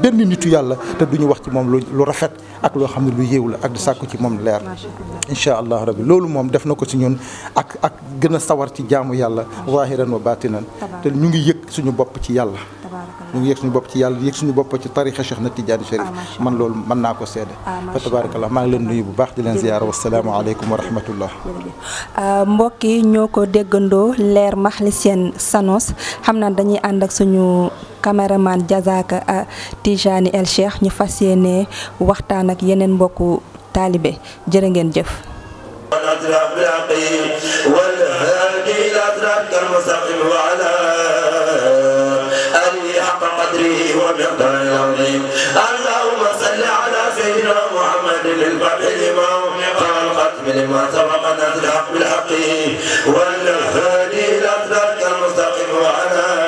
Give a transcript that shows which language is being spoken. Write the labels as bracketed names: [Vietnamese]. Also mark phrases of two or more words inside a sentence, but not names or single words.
[Wolof] benn nitu yàlla te duñu wax ci moom lu rafet ak loo xam ne lu yéew la ak di sàkku ci moom leer [Arabic] إن شاء الله ربي [Wolof] loolu moom def na ko ci ñun ak gën a sawar ci jaamu yàlla [Arabic] ظاهرا وباطنا [Wolof] te ñu ngi yëg suñu bopp ci yàlla ñu ngi yëg suñu bopp ci yàlla yëg suñu bopp ci tarixa Cheikh na Tidiane Chérif man loolu mën naa ko seede fa tabarakallah maa ngi leen nuyu bu baax di leen ziyaara [Arabic] والسلام عليكم ورحمة الله [Wolof] mbokk yi ñoo ko déggandoo leer mahlicien Sanos xam naa dañuy ànd ak suñu caméraman Diazaka Tijani El Cheikh ñu fas yéene waxtaan ak yeneen mbokku taalibe jërë ngeen jëf [Arabic] اللهم صل على سيدنا محمد الفاتح لما قال الختم لما سبق الناس الحق بالحق والهادي الى صراطك المستقيم وعلى